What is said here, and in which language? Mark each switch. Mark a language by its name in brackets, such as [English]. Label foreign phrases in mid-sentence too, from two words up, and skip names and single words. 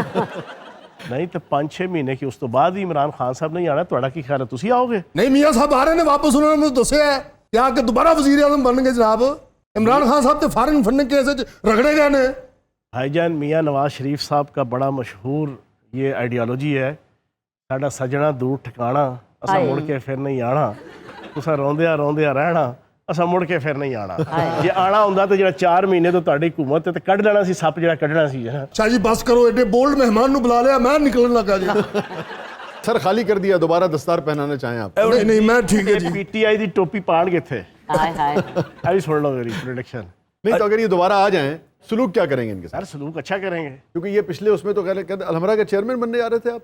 [Punjabi] نہیں تو 5-6 مہینے کی، اس تو بعد ہی عمران خان صاحب نہیں آنا، تھوڑا کی خیال ہے تسی آؤ گے؟ نہیں میاں صاحب آ رہے نے واپس، انہوں نے مجھے دسیا ہے کہ آ کے دوبارہ وزیر اعظم بن گے جناب۔ عمران خان صاحب تے [English] foreign funding case [Punjabi] رگڑے گئے نے۔ [Urdu] بھائی جان میاں نواز شریف صاحب کا بڑا مشہور یہ آئیڈیالوجی ہے، [Punjabi] ساڈا سجنا دور ٹھکانا، اسا مڑ کے پھر نہیں آنا، تسا روندیا رہنا، اسا مڑ کے پھر نہیں آنا۔ جے آنا ہوندا تے جڑا 4 مہینے تو تہاڈی حکومت تے کڈ لینا سی سپ، جڑا کڈنا سی۔ شاہ جی بس کرو، ایڈے بولڈ مہمان نو بلا لیا، میں نکلن لگا جی۔ [Urdu] سر خالی کر دیا، دوبارہ دستار پہنانا چاہیں آپ؟ نہیں میں ٹھیک ہے جی۔ [Punjabi] پی ٹی آئی دی ٹوپی پان گے تھے، [Urdu] ابھی سن لو میری پروڈکشن۔ نہیں تو اگر یہ دوبارہ آ جائیں سلوک کیا کریں گے ان کے ساتھ؟ سر سلوک اچھا کریں گے، کیونکہ یہ پچھلے اس میں تو کہتے الحمرہ کے چیئرمین بننے جا رہے تھے آپ۔